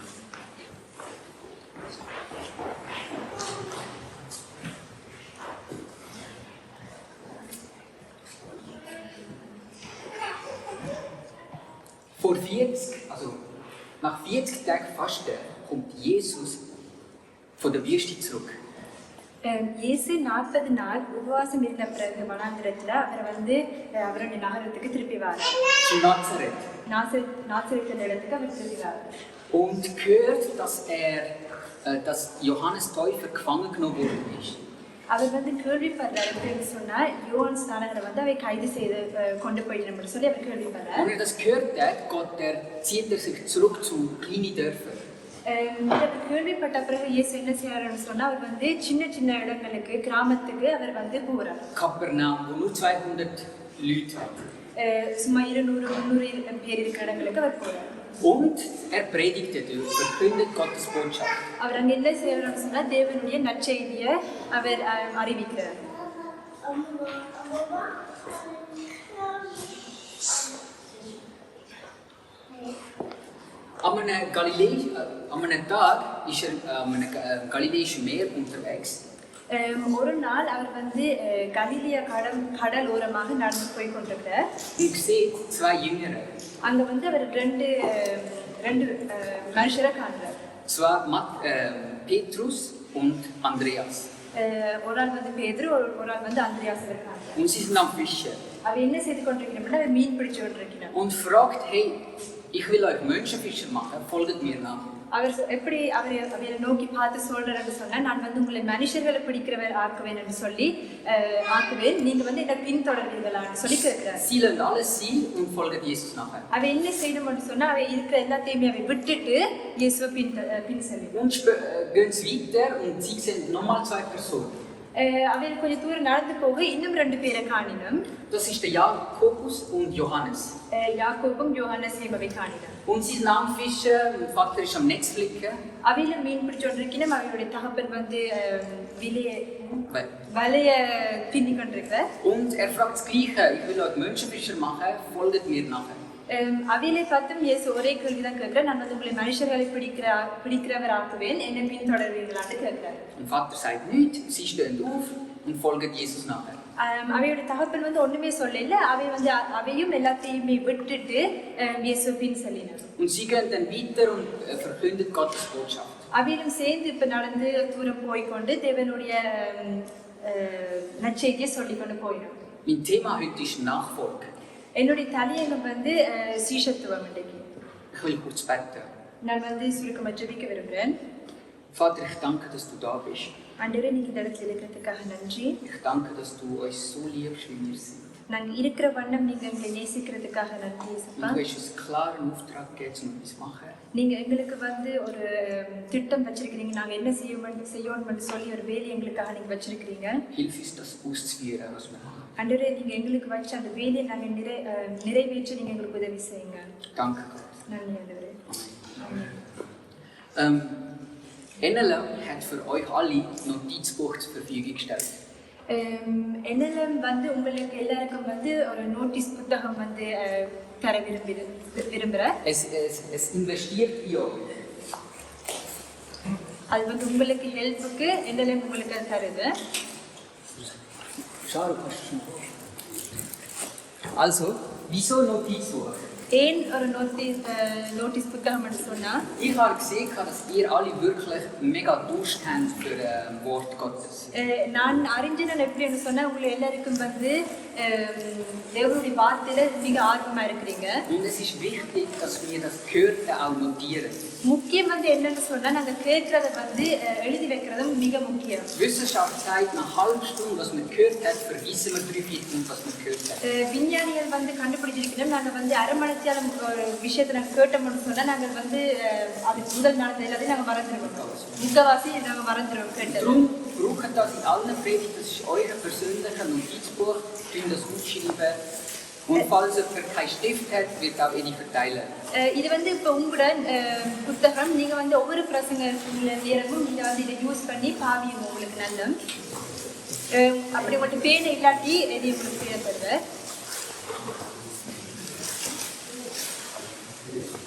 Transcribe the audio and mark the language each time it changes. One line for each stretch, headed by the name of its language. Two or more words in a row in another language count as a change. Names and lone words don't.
German: Nach 40 Tagen Fasten kommt Jesus von der Wüste zurück.
Tamil: இயேசு 40 நாள் உபவாசம் இருந்த பிறகு வனாந்திரத்தில் அவருடைய நகரத்துக்கு திருப்பி வரார்.
German: Zu Nazareth.
Tamil: நாசரேத் இடத்துக்கு அவர் திருப்பி வரார்.
German: Und gehört, dass Johannes Täufer gefangen genommen worden ist.
Tamil: அவர் கேள்விப்படுறார். எப்படி சொன்னால் யோவான் ஸ்நானகரை அவை கைது செய்து கொண்டு போயிடணும் சொல்லி அவர் கேள்விப்படுறார்.
German: Und er das gehört hat, zieht er sich zurück zu kleinen Dörfern.
Tamil: கேள்விப்பட்ட பிறகு இயேசு என்ன செய்யறாருன்னு சொன்னா அவர் சின்ன சின்ன இடங்களுக்கு கிராமத்துக்கு அவர் போறார்.
German: Kapernaum, wo nur 200 Leute hat.
Tamil: சும்மா 200-300 பேர் இருக்கிற இடங்களுக்கு அவர் போறார்.
German: Und er predigte dort, verkündet Gottes Botschaft.
Tamil: அவர் அங்க என்ன செய்யறாருன்னு சொன்னா தேவனுடைய நற்செய்தியை அவர் அறிவிக்கிறார்.
German: An einem Tag ist er am Galiläischen Meer unterwegs.
Tamil: ஒரு நாள் அவர் கலிலியா கடல் ஓரமாக நடந்து போய் கொண்டிருக்கிறார்.
German: Und sieht zwei Jünger.
Tamil: அங்க அவர் ரெண்டு மனுஷரை காண்றார்.
German: Zwar Petrus und Andreas.
Tamil: ஒரு ஆள் பேதுரு, ஒரு ஆள் அந்திரியாஸ் இருக்காங்க.
German: Und sie sind am Fischen.
Tamil: அவ என்ன செய்து கொண்டிருக்கிறார்? அவர் மீன் பிடிச்சு கொண்டிருக்கிறார்.
German: Und fragt, hey, ich will euch Menschenfischer machen, folgt mir nach.
Tamil: அவர் எப்படி அவரை நோக்கி பார்த்து சொல்றாருன்னு சொன்னா நான் உங்களை மனுஷர்களை பிடிக்கிறவர் ஆக்குவேன் சொல்லி ஆக்குவேன், நீங்க என்ன பின்தொடர்வீங்களான்னு சொல்லி கேட்கிறார்.
German: Sie lernen alles sie und folgen Jesus nachher.
Tamil: அவ என்ன செய்யணும்னு சொன்னா அவ இருக்கிற எல்லாத்தையுமே அவ விட்டுட்டு இயேசுவை பின் செல்லும்.
German: Und gehen sie weiter und sie sehen nochmal zwei Personen.
Tamil: அவர் கொஞ்சம் தூரம் நடந்து போக இன்னும் 2 பேரை காணினோம்.
German: Das ist der Jakobus und Johannes.
Tamil: யாக்கோபும் யோሐன்னஸையும் அவை காணினோம்.
German: Und sie sind am Fischen, mein Vater ist am Netz flicken.
Tamil: அவையில மீன் பிடிச்சோண்டிருக்கணும். அவருடைய தகப்பன் வலைய பின்னி கொண்டிருக்கிறார்.
German: Und er fragt das Gleiche, ich will euch Menschenfischer machen, folgt mir nachher.
Tamil: அவையிலே பார்த்தும் இயேசு ஒரே கேள்விதான் கேட்கிறார், நான் உங்களை மனுஷர்களை பிடிக்கிறவர் ஆக்குவேன், என்னை பின்தொடர்வீங்களான்னு கேட்கிறார்.
German: Mein Vater sagt nichts, sie stehen auf und folgen Jesus nachher.
Tamil: அவையோட தகப்பன் ஒண்ணுமே சொல்லல. அவையும் எல்லாத்தையுமே விட்டுட்டு இயேசு பின் செல்லினார்.
German: Und sie gehen dann weiter und verkündet Gottes Botschaft.
Tamil: அவையிலும் சேர்ந்து இப்ப நடந்து தூரம் போய்கொண்டு தேவனுடைய நற்செய்தியை சொல்லிக் கொண்டு போயிடும்.
German: Mein Thema heute ist Nachfolge.
Tamil: என்னுடைய தலையங்கம் சீஷத்துவம்.
German: Ich will kurz beten.
Tamil: நான் சுருக்கமாக ஜெபிக்க விரும்புகிறேன்.
German: Vater, ich danke, dass du da bist.
Tamil: ஆண்டவரே, நீங்க இந்த இடத்துல இருக்கிறதுக்காக நன்றி.
German: Ich danke, dass du uns so liebst, wie wir sind.
Tamil: நாங்க இருக்கிற வண்ணம் நீங்க எங்களை நேசிக்கிறதுக்காக நன்றி இயேசுப்பா.
German: Du hast uns klaren Auftrag gegeben, um etwas zu machen.
Tamil: நீங்க எங்களுக்கு ஒரு திட்டம் வச்சிருக்கீங்க, நாங்க என்ன செய்யணும்னு சொல்லி ஒரு வேலை எங்களுக்காக நீங்க வச்சிருக்கீங்க.
German: Hilf uns, das auszuführen, was wir machen.
Tamil: ஆண்டவரே, நீங்க எங்களுக்கு வச்ச அந்த வேலையை நாங்க நிறைவேற்ற நீங்க எங்களுக்கு உதவி செய்யுங்க.
German: Danke Gott.
Tamil: நன்றி ஆண்டவரே.
German: NLM hat für euch alle ein Notizbuch zur Verfügung gestellt.
Tamil: NLM உங்களுக்கு எல்லாருக்கும் ஒரு நோட்டீஸ் புத்தகம் தர விரும்புகிறேன்.
German: Es investiert in euch.
Tamil: அது உங்களுக்கு ஹெல்ப்புக்கு NLM உங்களுக்கு தருது.
German: Also, wieso Notizbuch?
Tamil: ஏன் ஒரு நோட்டீஸ் புத்தகம் சொன்னா,
German: ich habe gesehen, dass ihr alle wirklich mega Durst habt für Wort Gottes.
Tamil: நான் அறிஞ்சேன் எப்படின்னு சொன்னா உங்களை எல்லாருக்கும் தேவனுடைய வார்த்தையில மிக ஆர்வமா இருக்கிறீங்க.
German: Und es ist wichtig, dass wir das Gehörte auch notieren.
Tamil: முக்கியம் என்னன்னு சொன்னா நாங்க கேட்கறத எழுதி வைக்கிறதும் மிக முக்கியம்.
German: Wissenschaft sagt, nach einer halben Stunde, was man gehört hat, vergessen wir 3/4, was man gehört hat.
Tamil: விஞ்ஞானிகள் கண்டுபிடிச்சிருக்கிறோம், நாங்க அரை மணி நேரம் ஒரு விஷயத்தை நாங்க கேட்டோம்னு சொன்னா நாங்க அது முதல் நாள் எல்லாத்தையும் நாங்க மறந்துடுவோம். முக்கவாசி நாங்க மறந்துடுவோம் கேட்டது.
German: Darum braucht das in allen Predigten, das ist euer persönlicher Notizbuch, könnt das aufschreiben. Und falls ihr keinen Stift hat, wird auch eine verteilen.
Tamil: இது இப்போ உங்களோட புத்தகம், நீங்க ஒவ்வொரு பிரசங்க நேரமும் நீங்க இதை யூஸ் பண்ணி பாவியும் உங்களுக்கு நல்ல. அப்படி மட்டும் பேனை இல்லாட்டி எதையும் உங்களுக்கு பேர் தருவேன்.